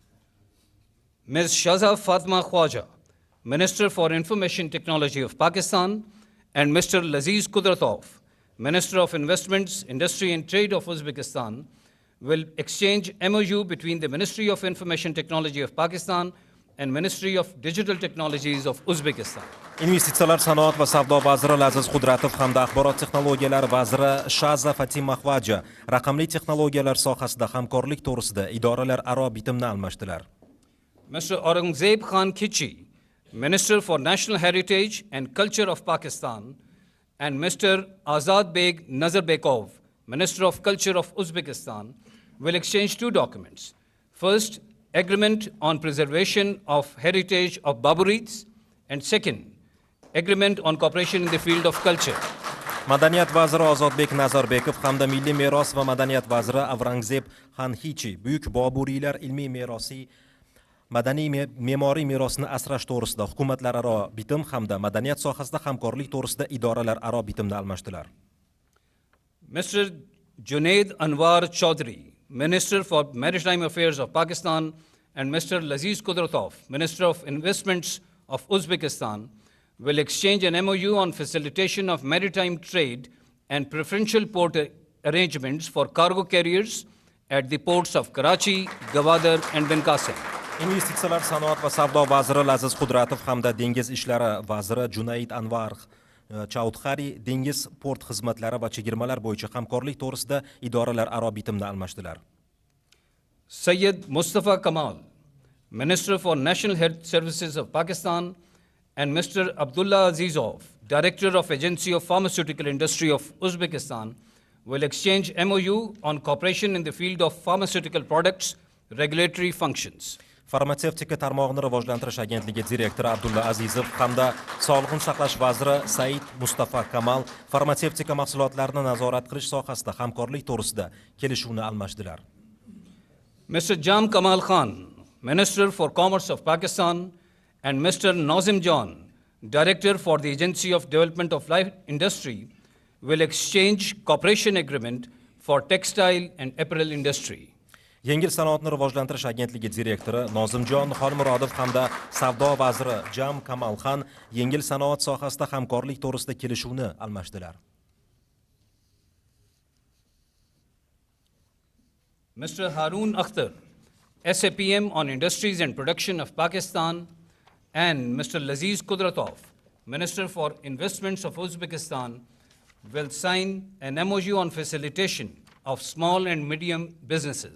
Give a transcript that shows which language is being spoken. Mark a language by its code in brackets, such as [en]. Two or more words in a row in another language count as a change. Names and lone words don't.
[en] Ms. Shaza Fatma Khwaja, Minister for Information Technology of Pakistan, and Mr. Laziz Kudratov, Minister of Investments, Industry and Trade of Uzbekistan, will exchange MOU between the Ministry of Information Technology of Pakistan and Ministry of Digital Technologies of Uzbekistan. [uz] Investitsiyalar, sanoat va savdo vaziri Laziz Qudratov hamda axborot texnologiyalari vaziri Shaza Fatima Khwaja raqamli texnologiyalar sohasida hamkorlik to'g'risida idoralararo bitimni almashdilar. [en] Mr. Aurangzeb Khan Khichi, Minister for National Heritage and Culture of Pakistan, and Mr. Azad Beg Nazarbekov, Minister of Culture of Uzbekistan, will exchange two documents. First, agreement on preservation of heritage of Baburids, and second, agreement on cooperation in the field of culture. [uz] Madaniyat vaziri Ozodbek Nazarbekov hamda Milliy meros va madaniyat vaziri Avrangzeb Xanxichi buyuk boburiylar ilmiy merosi madaniy me'moriy merosni asrash to'g'risida hukumatlararo bitim hamda madaniyat sohasida hamkorlik to'g'risida idoralararo bitimni almashdilar. [en] Mr. Junaid Anwar Chaudhry, Minister for Maritime Affairs of Pakistan, and Mr. Laziz Kudratov, Minister of Investments of Uzbekistan, will exchange an MOU on facilitation of maritime trade and preferential port arrangements for cargo carriers at the ports of Karachi, Gwadar, and Bin Qasim. [uz] Investitsiyalar, sanoat va savdo vaziri Laziz Qudratov hamda dengiz ishlari vaziri Junaid Anwar Chaudhary dengiz port xizmatlari va chegirmalar bo'yicha hamkorlik to'g'risida idoralararo bitimni almashdilar. [en] Sayyid Mustafa Kamal, Minister for National Health Services of Pakistan, and Mr. Abdullah Azizov, Director of Agency of Pharmaceutical Industry of Uzbekistan, will exchange MOU on cooperation in the field of pharmaceutical products, regulatory functions. [uz] Farmatsevtika tarmog'ini rivojlantirish agentligi direktori Abdulla Azizov hamda Sog'liqni saqlash vaziri Said Mustafa Kamal farmatsevtika mahsulotlarini nazorat qilish sohasida hamkorlik to'g'risida kelishuvni almashdilar. [en] Mr. Jam Kamal Khan, Minister for Commerce of Pakistan, and Mr. Nazim John, Director for the Agency of Development of Life Industry, will exchange cooperation agreement for textile and apparel industry. [uz] Yengil sanoatni rivojlantirish agentligi direktori Nozimjon Xolmurodov hamda savdo vaziri Jam Kamal Khan yengil sanoat sohasida hamkorlik to'g'risida kelishuvni almashdilar. [en] Mr. Harun Akhtar, SAPM on Industries and Production of Pakistan, and Mr. Laziz Kudratov, Minister for Investments of Uzbekistan, will sign an MOU on facilitation of small and medium businesses.